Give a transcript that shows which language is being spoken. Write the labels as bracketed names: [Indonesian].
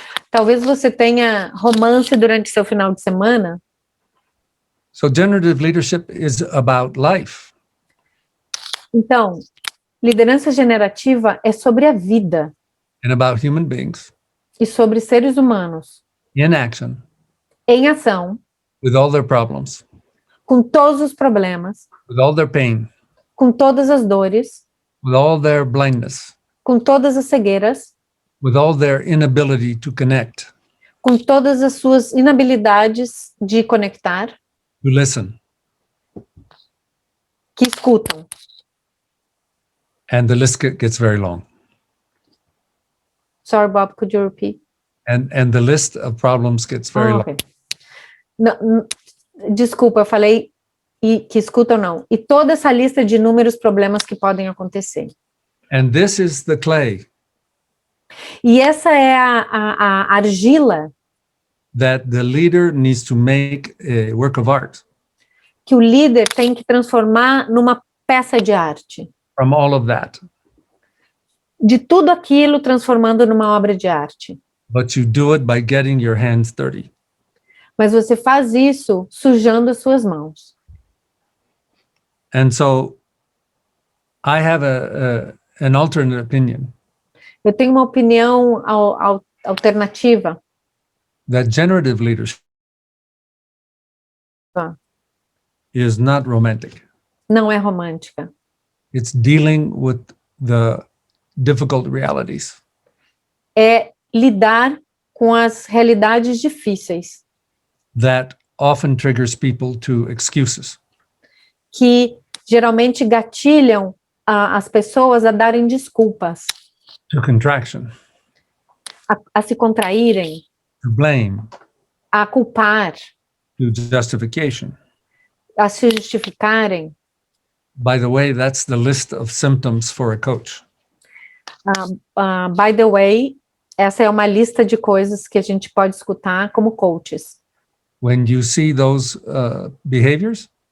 [Portuguese] Talvez você tenha romance durante seu final de semana. [English] So generative leadership is about life. [Portuguese] Então, liderança generativa é sobre a vida [English] And about human beings [Portuguese] e sobre seres humanos [English] in action [Portuguese] em ação, [English] with all their problems, [Portuguese] com todos os problemas, [English] with all their pain, [Portuguese] com todas as dores, [English] with all their blindness, [Portuguese] com todas as cegueiras, [English] with all their inability to connect, [Portuguese] com todas as suas inabilidades de conectar, [English] to listen. [Portuguese] que escutam. [English] And the list gets very long. Sorry, Bob, could you repeat? And the list of problems gets very long. Okay. [Portuguese] Não, desculpa, eu falei que escutam não. E toda essa lista de inúmeros problemas que podem acontecer. [English] And this is the clay [Portuguese] E essa é a argila [English] that the leader needs to make a work of art [Portuguese] que o líder tem que transformar numa peça de arte. [English] from all of that. [Portuguese] De tudo aquilo transformando numa obra de arte. [English] But you do it by getting your hands dirty. [Portuguese] Mas você faz isso sujando as suas mãos. [English] And so I have an alternate opinion [Portuguese] Eu tenho uma opinião alternativa. [English] that generative leadership is not romantic. [Portuguese] Não é romântica. [English] It's dealing with the difficult realities. [Portuguese] É lidar com as realidades difíceis [English] That often triggers people to excuses. [Portuguese] que geralmente gatilham as pessoas a darem desculpas, [English] to contraction, [Portuguese] a se contraírem, [English] to blame, [Portuguese] a culpar, [English] to justification. [Portuguese] a se justificarem. [English] By the way, that's the list of symptoms for a coach. By the way, [Portuguese] essa é uma lista de coisas que a gente pode escutar como coaches. [English] When you see those behaviors,